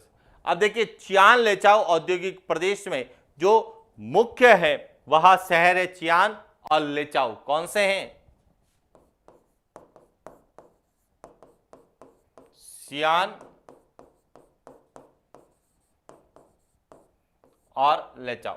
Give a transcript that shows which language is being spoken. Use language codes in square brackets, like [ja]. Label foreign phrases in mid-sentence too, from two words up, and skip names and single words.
[hi] अब देखिए, चियान लेचाओ औद्योगिक प्रदेश में जो मुख्य है वह शहर है चियान और लेचाओ। कौन से हैं? चियान और लेचाओ।